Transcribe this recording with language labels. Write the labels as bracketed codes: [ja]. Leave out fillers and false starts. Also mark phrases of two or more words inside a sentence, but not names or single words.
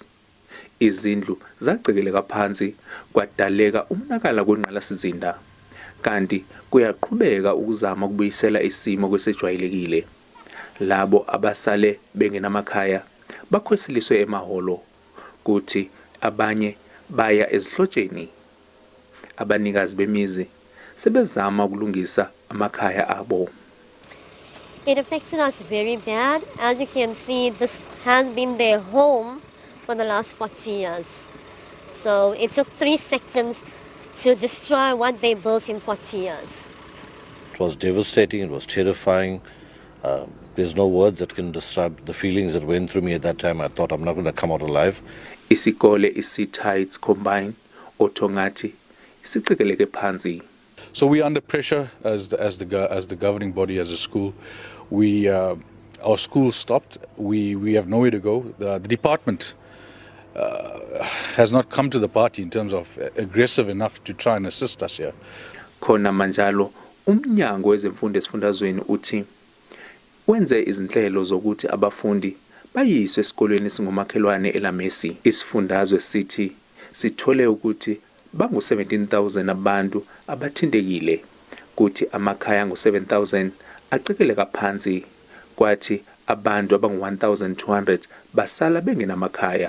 [zu] Izindlu zacekeleka phansi kwadaleka umonakalo kwengqalasizinda, kanti kuyaqhubeka ukuzama ukubuyisela isimo kwesejwayelekile. Labo abasale bengenamakhaya bakhwesiliswe emaholo, kuthi abanye baya ezihlotsheni. Abanikazi bemizi sebezama ukulungisa amakhaya abo. [en] It affected us very bad. As you can see, this has been their home for the last 40 years. So it took 3 seconds to destroy what they built in 40 years. It was devastating, it was terrifying. There's no words that can describe the feelings that went through me at that time. I thought I'm not going to come out alive. [zu] Isikole isiTides Combine othongathi isiqikeleke phansi. [en] So we're under pressure as the governing body, as a school. Our school stopped. We have nowhere to go. The department has not come to the party in terms of aggressive enough to try and assist us here. [zu] Khona manjalo umnyango wezemfundo esifundazweni uthi wenze izinhlelo zokuthi abafundi bayiswe esikolweni esingumakhelwane eLamesi. Isifundazwe sithi sithole ukuthi bangu 17,000 abantu abathindekile, kuthi amakhaya angu 7,000 aqikeleka phansi, kwathi abantu abangu 1,200 basala bengenamakhaya.